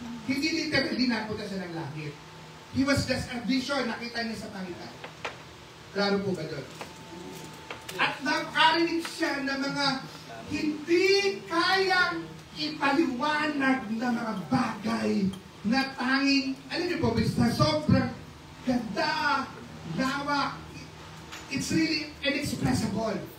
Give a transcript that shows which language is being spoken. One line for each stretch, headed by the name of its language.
Filipino: Hindi literally napunta siya ng langit.
English: He was just a vision,
Filipino: nakita niya sa Panginoon. Klaro po ba doon? At nakarinig siya ng mga hindi kayang ipaliwanag na mga bagay na tanging, alam niyo po, sa sobrang ganda, lawak,
English: it's really inexpressible.